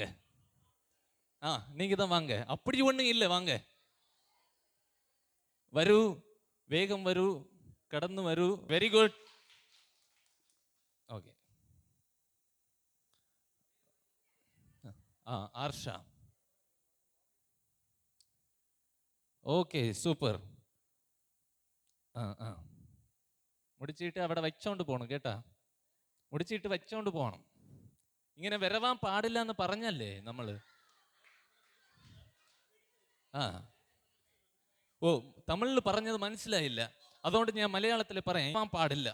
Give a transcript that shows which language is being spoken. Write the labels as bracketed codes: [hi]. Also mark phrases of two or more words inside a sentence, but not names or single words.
[ta] நீங்க தான் வாங்க. அப்படி ஒன்றும் இல்லை, வாங்க. வரு, வேகம் வரு, கடந்து வரு. [en] very good. [ta] ஓகே, ஆர்ஷா. [en] Okay, super. [ml] മുടിച്ചിട്ട് അവിടെ വെച്ചോണ്ട് പോകണം കേട്ടാ. മുടിച്ചിട്ട് വെച്ചോണ്ട് പോകണം. ഇങ്ങനെ വരവാൻ പാടില്ല എന്ന് പറഞ്ഞല്ലേ നമ്മള്? ഓ, തമിഴിൽ പറഞ്ഞത് മനസ്സിലായില്ല, അതുകൊണ്ട് ഞാൻ മലയാളത്തിൽ പറയാൻ പാടില്ല.